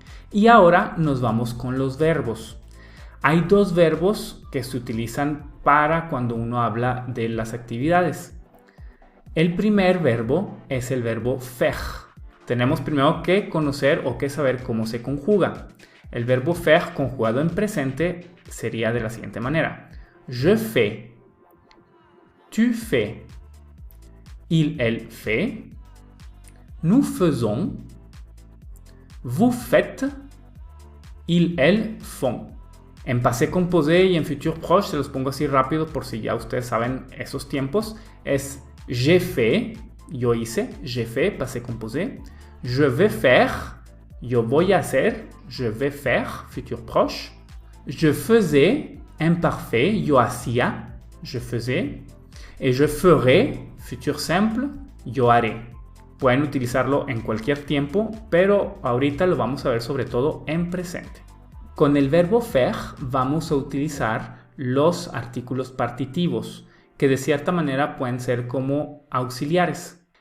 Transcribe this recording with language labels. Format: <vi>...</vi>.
<es>Y ahora nos vamos con los verbos. Hay dos verbos que se utilizan para cuando uno habla de las actividades. El primer verbo es el verbo faire. Tenemos primero que conocer o que saber cómo se conjuga. El verbo faire conjugado en presente sería de la siguiente manera.</es> <fr>Je fais, tu fais, il, elle fait, nous faisons, vous faites, il, elle font.</fr> <es>En passé composé y en futur proche se los pongo así rápido por si ya ustedes saben esos tiempos. Es</es> <fr>j'ai fait,</fr> <es>yo hice,</es> <fr>j'ai fait, passé composé. Je vais faire,</fr> <es>yo voy a hacer,</es> <fr>je vais faire, futur proche. Je faisais, imparfait,</fr> <es>yo hacía,</es> <fr>je faisais. Et je ferai, futur simple,</fr> <es>yo haré. Pueden utilizarlo en cualquier tiempo, pero ahorita lo vamos a ver sobre todo en presente. Con el verbo faire vamos a utilizar los artículos partitivos, que de cierta manera pueden ser como auxiliares.</es>